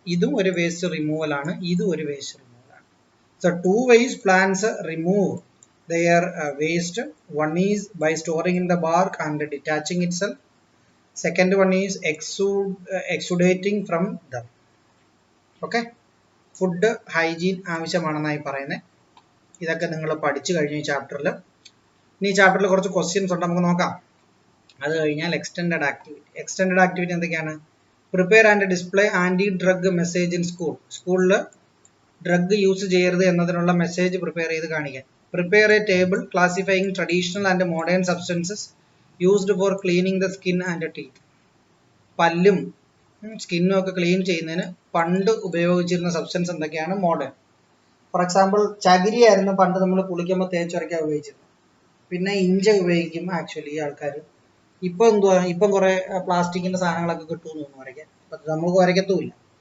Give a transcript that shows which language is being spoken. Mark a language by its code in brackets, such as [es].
[ml] ഇതും ഒരു waste removal ആണ്, ഇതും ഒരു വേസ്റ്റ് റിമൂവൽ ആണ്. [en] So 2 ways plants remove their waste. One is by storing in the bark and detaching itself. Second one is exudating from them. Okay. [ml] Food hygiene ആവശ്യമാണെന്നായി പറയുന്നത്. ഇതൊക്കെ നിങ്ങൾ പഠിച്ചു കഴിഞ്ഞു ഈ ചാപ്റ്ററിൽ. ഇനി ഈ ചാപ്റ്ററിൽ കുറച്ച് ക്വസ്റ്റ്യൻസ് ഉണ്ട്, നമുക്ക് നോക്കാം. അത് കഴിഞ്ഞാൽ എക്സ്റ്റെൻഡഡ് ആക്ടിവിറ്റി എന്തൊക്കെയാണ്? [en] Prepare and display anti drug message in school. [ml] സ്കൂളിൽ ഡ്രഗ് യൂസ് ചെയ്യരുത് എന്നതിനുള്ള മെസ്സേജ് പ്രിപ്പയർ ചെയ്ത് കാണിക്കാൻ. [en] Prepare a table classifying traditional and modern substances used for cleaning the skin and teeth. [ml] പല്ലും സ്കിന്നും ഒക്കെ ക്ലീൻ ചെയ്യുന്നതിന് പണ്ട് ഉപയോഗിച്ചിരുന്ന സബ്സ്റ്റൻസ് എന്തൊക്കെയാണ്? മോഡേൺ. ഫോർ എക്സാമ്പിൾ ചകിരി ആയിരുന്നു പണ്ട് നമ്മൾ കുളിക്കുമ്പോൾ തേച്ചുരയ്ക്കാൻ ഉപയോഗിച്ചിരുന്നത്. പിന്നെ ഇഞ്ച ഉപയോഗിക്കും ആക്ച്വലി ആൾക്കാർ. ഇപ്പം എന്തുവാ, ഇപ്പം കുറേ പ്ലാസ്റ്റിക്കിൻ്റെ സാധനങ്ങളൊക്കെ കിട്ടുമെന്ന് തോന്നുന്നു വരയ്ക്കാൻ. നമുക്ക് വരയ്ക്കത്തുമില്ല.